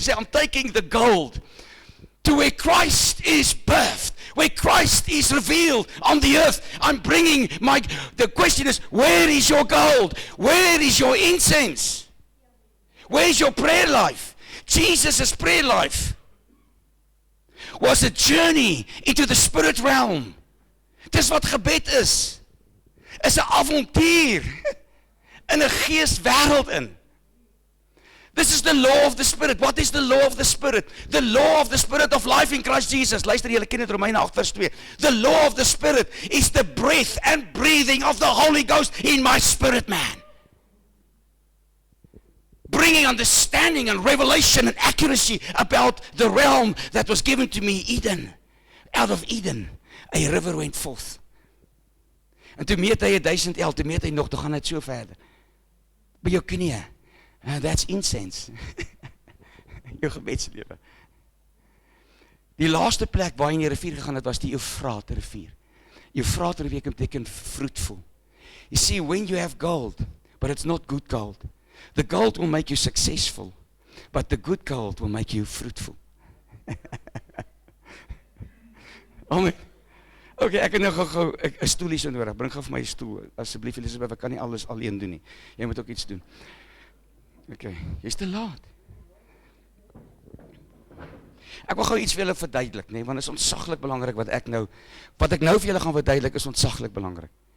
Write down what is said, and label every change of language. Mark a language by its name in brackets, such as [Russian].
[English] Sê, I'm taking the gold to where Christ is birthed, where Christ is revealed on the earth. I'm bringing the question is, where is your gold? Where is your incense? Where is your prayer life? Jesus' prayer life was a journey into the spirit realm. [Afrikaans] Dis wat gebed is 'n avontuur in 'n geeswêreld in. [English] This is the law of the Spirit. What is the law of the Spirit? The law of the Spirit of life in Christ Jesus. [Afrikaans] Luister, julle ken dit, Romeine 8 vers 2. [English] The law of the Spirit is the breath and breathing of the Holy Ghost in my spirit man. Bringing understanding and revelation and accuracy about the realm that was given to me, Eden. Out of Eden, a river went forth. [Afrikaans] En toe meet hy 1000 el, toe meet hy nog, toe gaan het so verder. By jou knie, [English] that's incense. [Afrikaans] Jou gebedslewe. Die laaste plek waar hy in die rivier gegaan het, was die Eufraat rivier. Eufraat rivier beteken [English] fruitful. You see, when you have gold, but it's not good gold, The gold will make you successful, but the good gold will make you fruitful. Amen. [Afrikaans] Okay, ek het nou gou 'n stoel hier so nodig. Bring gou vir my 'n stoel. Asseblief Elisabeth, ek kan nie alles alleen doen nie. Jy moet ook iets doen. Okay, jy's te laat. Ek wil gou iets vir julle verduidelik, nee, want dit is ontsaglik belangrik wat ek nou vir julle gaan verduidelik is ontsaglik belangrik.